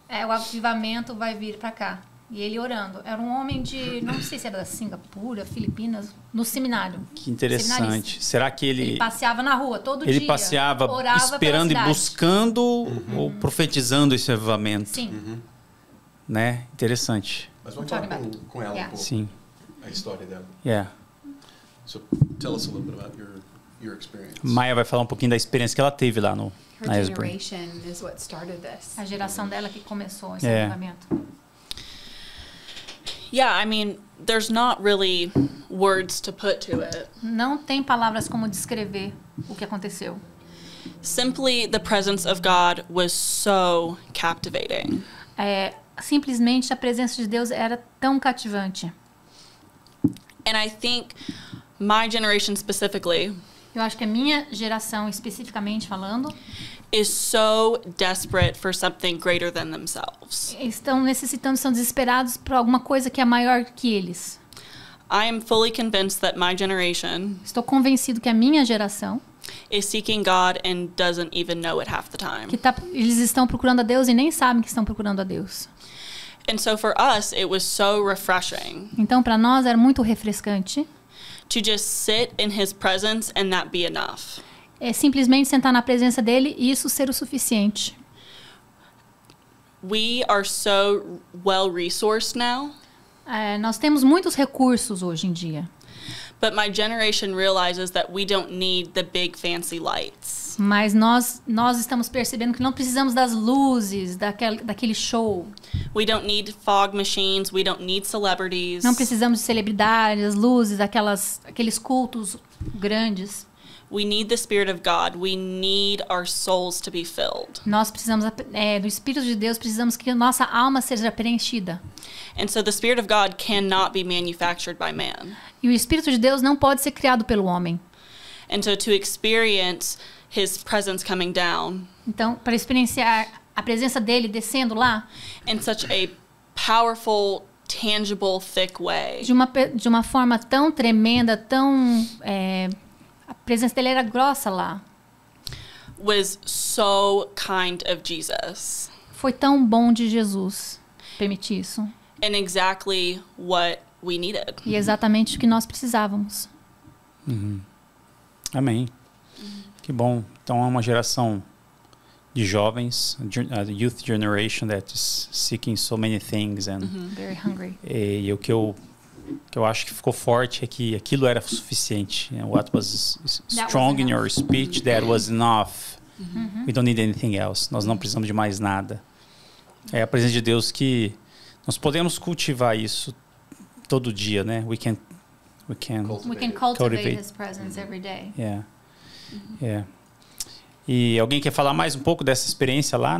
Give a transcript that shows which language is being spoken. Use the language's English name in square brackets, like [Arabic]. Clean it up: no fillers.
[Portuguese] o avivamento vai vir para cá. E ele orando. Era um homem de, não sei se era da Singapura, Filipinas, no seminário. Que interessante. Será que ele passeava na rua todo dia? Ele passeava esperando e buscando ou profetizando esse avivamento? Sim. Né? Interessante. Mas vamos falar com ela um pouco. Sim. A história dela. [English] Yeah. So tell us a little bit about your experience. [Portuguese] Maia vai falar um pouquinho da experiência que ela teve lá no [English] Her generation is what started this. [Portuguese] A geração dela que começou esse avivamento. [English] Yeah, I mean, there's not really words to put to it. [Portuguese] Não tem palavras como descrever o que aconteceu. [English] Simply, the presence of God was so captivating. [Portuguese] Simplesmente a presença de Deus era tão cativante. [English] And I think my generation specifically, [Portuguese] eu acho que a minha geração, especificamente falando, [English] is so desperate for something greater than themselves. [Portuguese] Estão desesperados por alguma coisa que é maior que eles. [English] I am fully convinced that my generation [Portuguese] Estou convencido que a minha geração [English] is seeking God and doesn't even know it half the time. [Portuguese] Eles estão procurando a Deus e nem sabem que estão procurando a Deus. [English] And so for us, it was so refreshing. [Portuguese] Então, para nós era muito refrescante. [English] To just sit in His presence and that be enough. [Portuguese] É simplesmente sentar na presença dele e isso ser o suficiente. [English] We are so well resourced now. [Portuguese] Nós temos muitos recursos hoje em dia. [English] But my generation realizes that we don't need the big fancy lights. [Portuguese] Mas nós estamos percebendo que não precisamos das luzes, daquele show. [English] We don't need fog machines, we don't need celebrities. [Portuguese] Não precisamos de celebridades, luzes, aqueles cultos grandes. [English] We need the Spirit of God. We need our souls to be filled. [Portuguese] Nós precisamos do Espírito de Deus, precisamos que nossa alma seja preenchida. [English] And so the Spirit of God cannot be manufactured by man. [Portuguese] E o Espírito de Deus não pode ser criado pelo homem. [English] And so to experience His presence coming down. [Portuguese] Então, para experienciar a presença dele descendo lá, [English] in such a powerful, tangible, thick way. [Portuguese] De uma forma tão tremenda, tão a presença dele era grossa lá. [English] Was so kind of Jesus. [Portuguese] Foi tão bom de Jesus permitir isso. [English] And exactly what we needed. [Portuguese] E exatamente o que nós precisávamos. Amém. Que bom. Então é uma geração de jovens, [English] a youth generation that is seeking so many things and very hungry. [Portuguese] E o que eu acho que ficou forte é que aquilo era suficiente. [English] What was strong in your speech, that was enough. We don't need anything else. [Portuguese] Nós não precisamos de mais nada. É a presença de Deus que nós podemos cultivar isso todo dia, né? [English] We can cultivate His presence every day. Yeah. Yeah. [Portuguese] E alguém quer falar mais um pouco dessa experiência lá?